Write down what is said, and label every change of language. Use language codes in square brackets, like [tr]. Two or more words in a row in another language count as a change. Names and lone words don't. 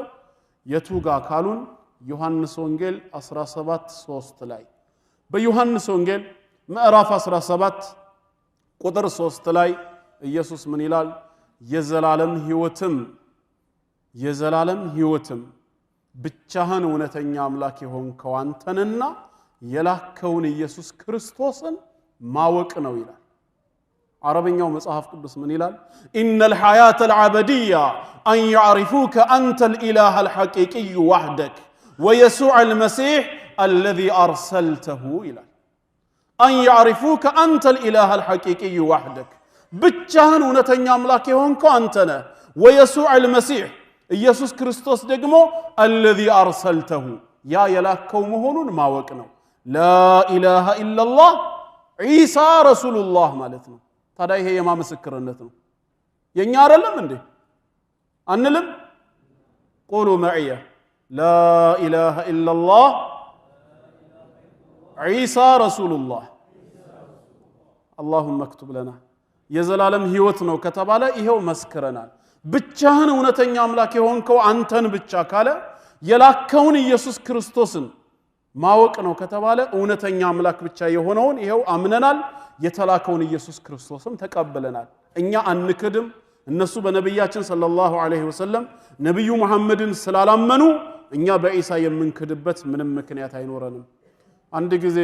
[am] የቱጋ ካሉን ዮሐንስ ወንጌል 17:3 ላይ በዮሐንስ ወንጌል ምዕራፍ 17 ቁጥር 3 ላይ ኢየሱስ ምን ይላል? የዘላለም ሕይወትም ብቻህን እውነተኛ አምላክ የሆንከው አንተንና የላከውን ኢየሱስ ክርስቶስን ማወቅ ነው ይላል። عربيኛው መጽሐፍ ቅዱስ ምን ይላል? [ar] إن الحياة العبدية أن يعرفوك أنت الإله الحقيقي وحدك ويسوع المسيح الذي أرسلته [am] ይላል። [ar] أن يعرفوك أنت الإله الحقيقي وحدك [am] ብቻህን እውነተኛ አምላክ የሆንከው አንተ ነህ። [ar] ويسوع المسيح [am] ኢየሱስ ክርስቶስ ደግሞ [ar] الذي أرسلته [am] ያ የላከው መሆኑን ማወቅ ነው። [ar] لا إله إلا الله عيسى رسول الله [am] ማለት ነው። ታዲያ ይሄ የማ ምስክርነት ነው? የኛ አይደለም እንዴ? አንልም? [ar] قولوا معي لا إله إلا الله عيسى رسول الله اللهم اكتب لنا [am] የዘላለም ሕይወት ነው ከተባለ ይሄው መስክረናል። ብቻህን እውነተኛ አምላክ የሆንከው አንተን ብቻ ካለ የላከውን ኢየሱስ ክርስቶስን ማወቅ ነው ከተባለ እውነተኛ አምላክ ብቻ የሆነውን ይሄው አምነናል። የተላከውን ኢየሱስ ክርስቶስም ተቀበለናል። እኛ አንክድም። እነሱ በነብያችን [ar] صلى الله عليه وسلم [am] ነብዩ መሐመድን ስላላመኑ እኛ በኢሳ የምንክድበት ምንም ምክንያት አይኖረንም። አንድ ጊዜ